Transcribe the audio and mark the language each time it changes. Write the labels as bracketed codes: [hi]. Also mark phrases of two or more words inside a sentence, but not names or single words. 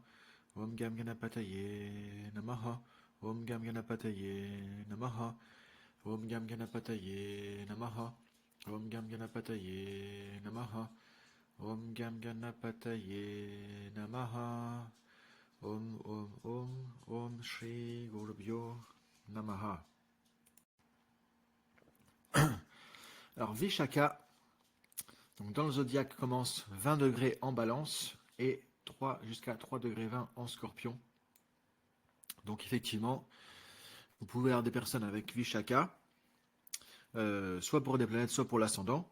[sa] Om Gam Ganapataye Namaha. Om Gam Ganapataye Namaha. Om Gam Ganapataye Namaha. Om Gam Ganapataye Namaha. Om Gam Ganapataye Namaha. Om Shri Gurubhyo Namaha. [fr] Alors Vishaka, donc dans le zodiaque, commence 20 degrés en balance et 3 jusqu'à 3 degrés 20 en scorpion. Donc effectivement, vous pouvez avoir des personnes avec Vishaka, soit pour des planètes, soit pour l'ascendant.